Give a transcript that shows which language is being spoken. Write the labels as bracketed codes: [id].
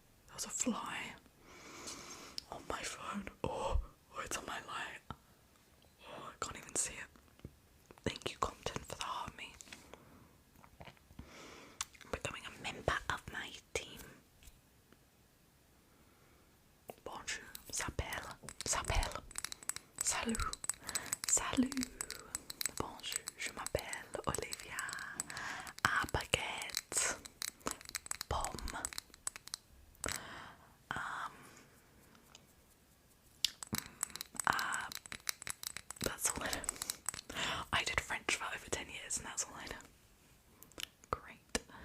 [en] There's a fly on my phone. Oh, it's on my light. Oh, I can't even see it. Thank you, Compton, for the heart me. I'm becoming a member of my team. [fr] Bonjour, s'appelle, salut, bonjour, je m'appelle Olivia, à baguette, pomme, [en] that's all I know. I did French for over 10 years and that's all I know. Great.